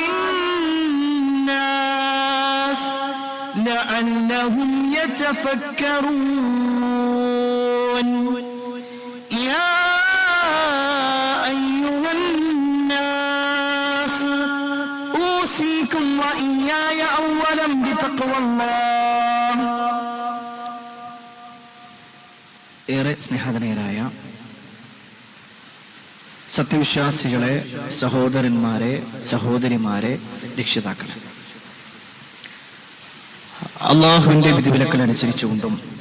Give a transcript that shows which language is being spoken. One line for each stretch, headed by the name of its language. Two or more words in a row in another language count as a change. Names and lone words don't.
Arabic: للناس لعلهم يتفكرون يا أيها الناس أوصيكم وإياي أولا بتقوى الله
Malayalam: ഏറെ സ്നേഹധനീയരായ സത്യവിശ്വാസികളെ, സഹോദരന്മാരെ, സഹോദരിമാരെ, രക്ഷിതാക്കളെ, അള്ളാഹുവിന്റെ വിധിവിലക്കൾ അനുസരിച്ചുകൊണ്ടും